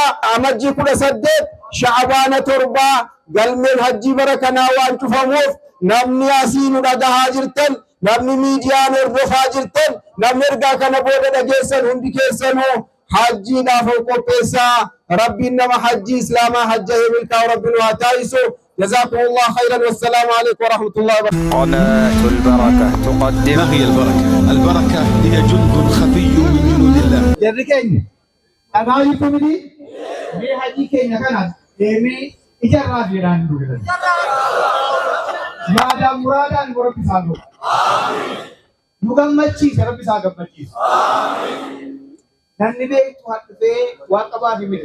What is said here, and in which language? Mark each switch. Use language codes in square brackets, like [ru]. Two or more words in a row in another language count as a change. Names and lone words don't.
[om] Amajjii 18 Sha'baana 7 galmeen hajjii bara kanaa waan cufamuuf namni asii nu dhagahaa jirtan, namni miidiyaan hordofaa jirtan, namni ergaa kana booda dhageessan hundi keessanuu hajjiidhaaf qopheessaa. Rabbiin nama hajjii islaamaa hajjahee milkaa'u rabbiin waa taasisu. [ar] جزاكم الله خيرا. والسلام عليكم ورحمة الله وبركاته. قناة البركة تقدم. ما هي البركة؟ البركة هي جند خفي من جنود الله. [om] Jarri keenya dhagaa hiikumni mee hajii keenya kanas deemee ijarraa jiraan duudan. Yaadaan muraadaan rabbi isaa gahu. Nu gammachiisa, rabbi isaa gammachiisa. Namni beektu hadhufee waan qabaaf miti.